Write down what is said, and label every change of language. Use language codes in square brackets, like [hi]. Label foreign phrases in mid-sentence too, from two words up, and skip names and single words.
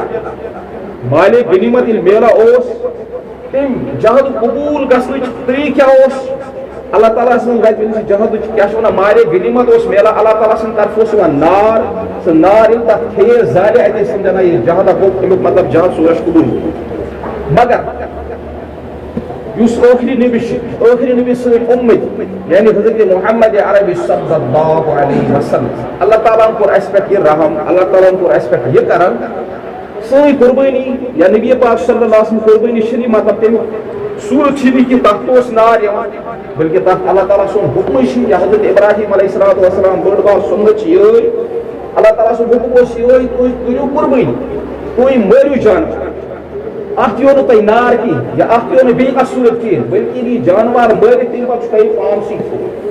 [ks] میلان اوس تٔمۍ جہاد قبوٗل گژھنٕچ طریٖقہٕ کیٛاہ اوس اللہ تعالیٰ سٕنٛز وتہِ منٛز جہادٕچ کیٛاہ چھِ ونان مالے غنیٖمت اوس میلان اللہ تعالیٰ سٕنٛدِ طرفہٕ اوس یِوان نار سُہ نار ییٚلہِ تتھ کھیٖر زالہِ اَتہِ ٲسۍ سمجھان یہِ جہادا گوٚو امیُک مطلب جہاد سُہ گژھِ قبوٗل مگر یُس ٲخری نبی سٕنٛدۍ اُمتی یعنی حضرت محمد عربی [ar] صلی اللہ علیہ وسلم [ks] اللہ تعالیٰ ہن کوٚر اَسہِ پٮ۪ٹھ یہِ رحم اللہ تعالیٰ ہن کوٚر اَسہِ پٮ۪ٹھ یہِ کرم سٲنۍ قربٲنی یا نبی پاک [ar] صلی اللہ علیہ وسلم [ks] قربٲنی چھِنہٕ مطلب تمیُک صوٗرت چھِنہٕ کہِ تتھ اوس نار یِوان بلکہِ تتھ اللہ تعالیٰ سُنٛد حُکمٕے چھُ یا حضرت ابراہیم [ar] علیہ الصلوۃ والسلام [ks] بٔڑ بار سُنت چھِ یِہے اللہ تعالیٰ سُنٛد حُکم اوس یِہے تُہۍ کٔرِو قربٲنی تُہۍ مٲرِو جانور اتھ یِیو نہٕ تۄہہِ نار کِہیٖنۍ یا اتھ یِیو نہٕ بیٚیہِ کانٛہہ صوٗرت کِہیٖنۍ بلکہِ یہِ جانور مٲرِتھ تمہِ پتہٕ چھُ تۄہہِ پانسٕے کھیوٚن